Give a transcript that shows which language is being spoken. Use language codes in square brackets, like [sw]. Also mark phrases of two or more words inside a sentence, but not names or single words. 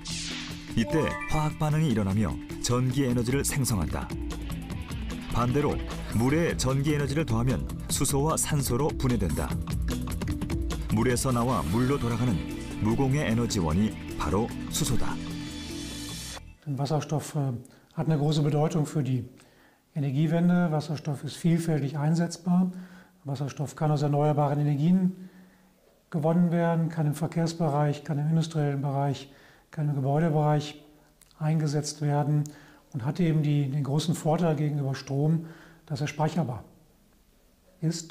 [ko] 이때 화학 반응이 일어나며 전기 에너지를 생성한다. 반대로 물에 전기 에너지를 더하면 수소와 산소로 분해된다. 물에서 나와 물로 돌아가는 무공해 에너지원이 바로 수소다. [de] Wasserstoff hat eine große Bedeutung für die Energiewende. Wasserstoff ist vielfältig einsetzbar. Wasserstoff kann aus erneuerbaren Energien gewonnen werden, kann im Verkehrsbereich, kann im industriellen Bereich, kann im Gebäudebereich eingesetzt werden und hat eben den großen Vorteil gegenüber Strom, dass er speicherbar ist.